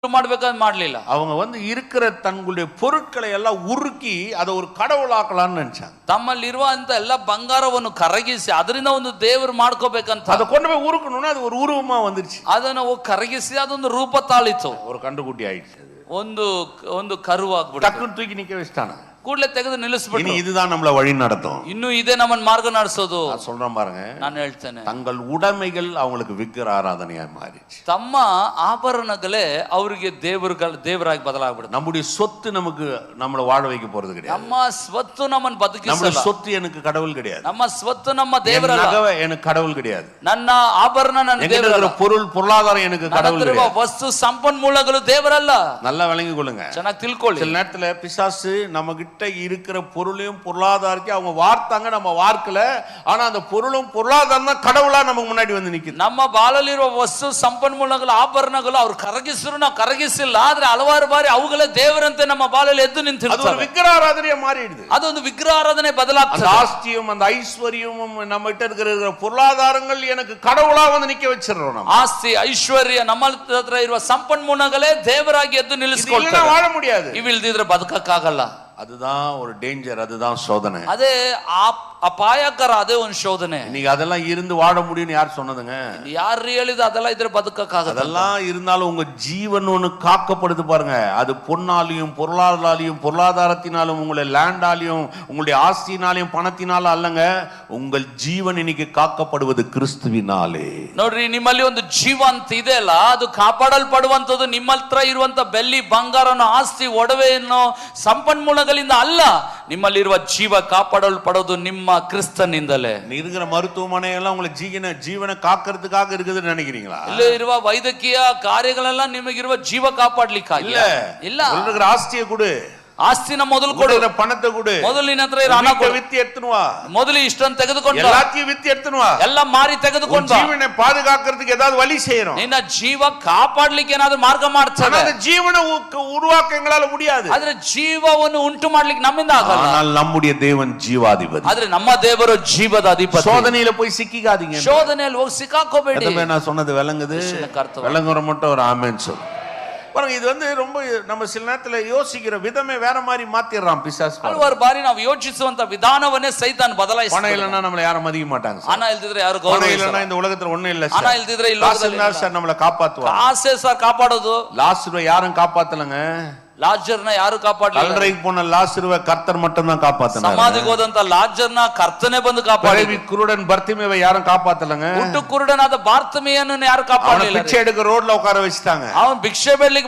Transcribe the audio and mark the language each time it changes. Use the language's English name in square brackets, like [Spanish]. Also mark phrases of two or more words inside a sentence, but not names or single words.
[Kannada] ಮಾಡ್ಬೇಕಾದ್ ಮಾಡ್ಲಿಲ್ಲ. [Tamil] அவங்க வந்து இருக்கிற தங்களுடைய பொருட்களை எல்லாம் உருக்கி அதை ஒரு கடவுளாக்கலாம்னு நினைச்சாங்க. [Kannada] ತಮ್ಮಲ್ಲಿರುವಂತ ಎಲ್ಲ ಬಂಗಾರವನ್ನು ಕರಗಿಸಿ ಅದರಿಂದ ಒಂದು ದೇವರು ಮಾಡ್ಕೋಬೇಕಂತ [Tamil] அதை கொண்டு போய் உருக்கணும்னா அது ஒரு உருவமா வந்துருச்சு. [Kannada] ಅದನ್ನು ಕರಗಿಸಿ ಅದೊಂದು ರೂಪ ತಾಳಿತು. [Tamil] ஒரு கண்டுக்குட்டி ஆயிடுச்சு. [Kannada] ಒಂದು ಒಂದು ಕರುವಾಗ್ಬಿಟ್ಟು [Tamil] டக்குன்னு தூக்கி நிக்க வச்சிட்டாங்க. [Kannada] ಕೂಡಲೇ ತೆಗೆದು ನಿಲ್ಲಿಸ್ಬಿಟ್ಟು [Tamil] இனி இதுதான் நம்மள வழி நடத்தும். [Kannada] ಇನ್ನು ಇದೇ ನಮ್ಮನ್ನ ಮಾರ್ಗ ನಡೆಸೋದು. [Tamil] சொல்றேன் பாருங்க, [Kannada] ನಾನು ಹೇಳ್ತೇನೆ, [Tamil] தங்கள் உடைமைகள் அவங்களுக்கு விக்கிர ஆராதனையா மாறிச்சு. [Kannada] ತಮ್ಮ ಆಭರಣಗಳೇ ಅವರಿಗೆ ದೇವರಾಗಿ ಬದಲಾಗ್ಬಿಡುತ್ತೆ. [Tamil] நம்முடைய சொத்து நமக்கு நம்மள வாழ வைக்க போறது கிடையாது. [Kannada] ನಮ್ಮ ಸ್ವತ್ತು ನಮ್ಮನ್ನು ಬದುಕಿಸಲ್ಲ. [Tamil] நம்முடைய சொத்து எனக்கு கடவுள் கிடையாது. [Kannada] ನಮ್ಮ ಸ್ವತ್ತು ನಮ್ಮ ದೇವರಲ್ಲ. [Tamil] நகை எனக்கு கடவுள் கிடையாது. [Kannada] ನನ್ನ ಆಭರಣ ನನ್ನ ದೇವರಲ್ಲ. [Tamil] பொருள் பொருளாதாரம் எனக்கு கடவுள் கிடையாது. [Kannada] ವಸ್ತು ಸಂಪನ್ಮೂಲಗಳು ದೇವರಲ್ಲ. [Tamil] நல்லா விளங்கிக் கொள்ளுங்க, [Kannada] ಚೆನ್ನಾಗಿ ತಿಳ್ಕೊಳ್ಳಿ. [Tamil] சில நேரத்துல பிசாசு நம்ம கிட்ட இருக்கிற பொருளையும் பொருளாதாரத்தையும் அவங்க வார்த்தாங்க, நம்ம வார்க்கல. ஆனா அந்த பொருளும் பொருளாதாரம் தான் கடவுளா நமக்கு முன்னாடி வந்து நிக்குது. [Kannada] ನಮ್ಮ ಬಾಳಲ್ಲಿರುವ ವಸ್ತು ಸಂಪನ್ಮೂಲಗಳು ಆಭರಣಗಳು ಅವ್ರು ಕರಗಿಸಿದ್ರು ನಾವು ಕರಗಿಸಿಲ್ಲ, ಆದ್ರೆ ಹಲವಾರು ಬಾರಿ ಅವುಗಳೇ ದೇವರಂತೆ ನಮ್ಮ ಬಾಳಲ್ಲಿ ಎದ್ದು ನಿಂತಿರ್ತವೆ. ಅದು ವಿಗ್ರಹ ಆರಾಧನೆಯ ಮಾರಿடுது. ಅದೊಂದು ವಿಗ್ರಹ ಆರಾಧನೆ ಬದಲಾಗ್ತದೆ. [Tamil] அந்த ஆஸ்தியும் அந்த ஐஸ்வர்யமும் நம்ம கிட்ட இருக்கிற பொருளாதாரங்கள் எனக்கு கடவுளா வந்து நிக்க வச்சிரோம். நம்ம [Kannada] ಆಸ್ತಿ ಐಶ್ವರ್ಯ ನಮ್ಮ ಹತ್ರ ಇರುವ ಸಂಪನ್ಮೂಲಗಳೇ ದೇವರಾಗಿ ಎದ್ದು ನಿಲ್ಲಿಸಿಕೊಳ್ತಾರೆ. [Tamil] வாழ முடியாது. [Kannada] ಇವಿಲ್ದಿದ್ರೆ ಬದುಕಕ್ಕಾಗಲ್ಲ. [Tamil] அதுதான் ஒரு டேஞ்சர், அதுதான் சோதனை. [Kannada] ಅದೇ ಅಪಾಯಕರ, ಅದೇ ಒಂದು ಶೋಧನೆ. [Tamil] நீங்க அதெல்லாம் இருந்து வாழ முடியும்னு யார் சொன்னதுங்க? [Kannada] யார் ಹೇಳಿದ ಅದೆಲ್ಲ ಇದ್ರೆ ಬದುಕಕ್ಕಾಗಲ್ಲ? [Tamil] அதெல்லாம் இருந்தாலும் உங்க ஜீவன் ஒண்ணு காக்கப்படுது பாருங்க. அது பொன்னாலையும் பொருளாதாரத்தினாலும் உங்களை லேண்டாலையும் உங்களுடைய ஆஸ்தினாலையும் பணத்தினாலும் அல்லங்க. உங்கள் ஜீவன் இன்னைக்கு காக்கப்படுவது கிறிஸ்துவினாலே. [Kannada] ನೋಡ್ರಿ, ನಿಮ್ಮಲ್ಲಿ ಒಂದು ಜೀವ ಅಂತ ಇದೆ ಅಲ್ಲ, ಅದು ಕಾಪಾಡಲ್ಪಡುವಂತದ್ದು ನಿಮ್ಮ ಹತ್ರ ಇರುವಂತ ಬೆಳ್ಳಿ ಬಂಗಾರನೋ ಆಸ್ತಿ ಒಡವೆಯನ್ನು ಸಂಪನ್ಮೂಲಗಳಿಂದ ಅಲ್ಲ. ನಿಮ್ಮಲ್ಲಿರುವ ಜೀವ ಕಾಪಾಡಲ್ಪಡೋದು ನಿಮ್ಮ ಕ್ರಿಸ್ತನಿಂದಲೇ. [Tamil] இருக்கிற மருத்துவமனை எல்லாம் உங்களை ஜீவனை காக்கிறதுக்காக இருக்குதுன்னு நினைக்கிறீங்களா? [Kannada] ಇಲ್ಲ ಇರುವ ವೈದ್ಯಕೀಯ ಕಾರ್ಯಗಳೆಲ್ಲ ನಿಮಗಿರುವ ಜೀವ ಕಾಪಾಡ್ಲಿಕ್ಕಾಗಿ ಇಲ್ಲ. [Tamil] இருக்கிற ஆஸ்தியை கொடு, [Kannada] ಆಸ್ತಿನ ಮೊದಲು ಕೊಡು, [Tamil] பணத்தை கொடு, [Kannada] ಮೊದಲು ನಿನ್ನ ಹತ್ರ ಹಣ ಕೊಡು, [Tamil] வித்து எடுத்துன்னு வா, [Kannada] ಮೊದಲು ಇಷ್ಟನ್ನು ತೆಗೆದುಕೊಂಡು [Tamil] எல்லாத்தையும் வித்து எடுத்துன்னு வா, [Kannada] ಎಲ್ಲ ಮಾರಿ ತೆಗೆದುಕೊಂಡು [Tamil] ஜீவனை பாதுகாக்கிறதுக்கு ஏதாவது வழி செய்யணும். [Kannada] ನಿನ್ನ ಜೀವ ಕಾಪಾಡ್ಲಿಕ್ಕೆ ಏನಾದ್ರೂ ಮಾರ್ಗ ಮಾಡ್ತಾರೆ. [Tamil] அந்த ஜீவனை உருவாக்க எங்களால முடியாது. [Kannada] ಆದ್ರೆ ಜೀವವನ್ನು ಉಂಟು ಮಾಡ್ಲಿಕ್ಕೆ ನಮ್ಮಿಂದ ಆಗಲ್ಲ. [Tamil] ஆனால் நம்முடைய தேவன் ஜீவாதிபதி. [Kannada] ಆದ್ರೆ ನಮ್ಮ ದೇವರು ಜೀವದ ಅಧಿಪತಿ. [Tamil] சோதனையில போய் சிக்கிக்காதீங்க. [Kannada] ಶೋಧನೆಯಲ್ಲಿ ಹೋಗಿ ಸಿಕ್ಕಾಕೋಬೇಡಿ. [Tamil] நான் சொன்னது விளங்குது? விளங்குற மட்டும் ஒரு ஆமென் சொல்லு. பாருங்க, இது வந்து ரொம்ப நம்ம சில நேரத்துல யோசிக்கிற விதமே வேற மாதிரி மாத்திடுறான் பிசாசு. [Kannada] ಹಲವಾರು ಬಾರಿ ನಾವು ಯೋಚಿಸುವಂತ ವಿಧಾನವನ್ನೇ ಸೈತಾನ್ ಬದಲಾಯಿಸ್ತಾನೆ. [Tamil] பணம் இல்லைன்னா நம்மள யாரும் மதிக்க மாட்டாங்க. [Kannada] ಹಣ ಇಲ್ದಿದ್ರೆ ಯಾರು ಗೌರವ [Tamil] பணம் இல்லைன்னா இந்த உலகத்துல ஒண்ணும் இல்ல. [Kannada] ಹಣ ಇಲ್ದಿದ್ರೆ ಈ ಲೋಕದಲ್ಲಿ [Tamil] சார் நம்மள காப்பாத்துவாங்க. [Kannada] ಆಸೆ ಸರ್ ಕಾಪಾಡೋದು. [Tamil] லாசருவை யாரும் காப்பாத்தலங்க. [Kannada] ಲಾಜರ್ನ ಯಾರು ಕಾಪಾಡಲಿಲ್ಲ. [Tamil] கல்லறைக்கு போன லாசருவை கர்த்தர் மட்டும் தான் காப்பாத்தினார். [Kannada] ಸಮಾಧಿಗೆ ಹೋದಂತ ಲಾಜರ್ನ ಕರ್ತನೇ ಬಂದು ಕಾಪಾಡಿದ. [Tamil] குருடன் பர்ತಿಮೇவை யாரும் காப்பாத்தலங்க. [Kannada] ಹುಟ್ಟು ಕುರುಡನಾದ ಬಾರ್ತಮಿಯನನ್ನು ಯಾರು ಕಾಪಾಡಲಿಲ್ಲ. [Tamil] பிச்சை எடுக்க ரோட்ல உட்கார வச்சிட்டாங்க. [Kannada] ಅವನು ಭಿಕ್ಷೆ ಬೇಡಲಿಕ್ಕೆ